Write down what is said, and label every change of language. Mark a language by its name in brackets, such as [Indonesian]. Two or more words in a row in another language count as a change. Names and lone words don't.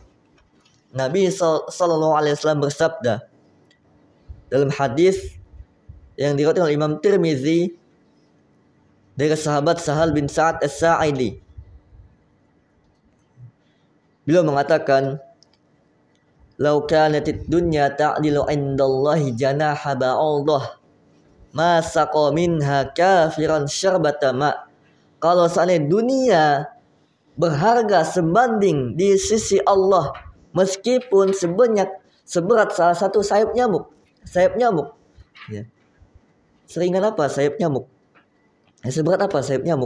[Indonesian] Nabi SAW bersabda dalam hadis yang diriwayatkan oleh Imam Tirmizi dari sahabat Sahal bin Sa'ad As-Sa'idi. Beliau mengatakan, [Arabic] "لو كانت الدنيا تعدل عند الله جناح بعوضة ما سقى منها كافرا شربة ماء." [Indonesian] Kalau seandainya dunia berharga sebanding di sisi Allah, meskipun seberat salah satu sayap nyamuk. Ya. Seringan apa sayap nyamuk? Seberat apa sayap nyamuk?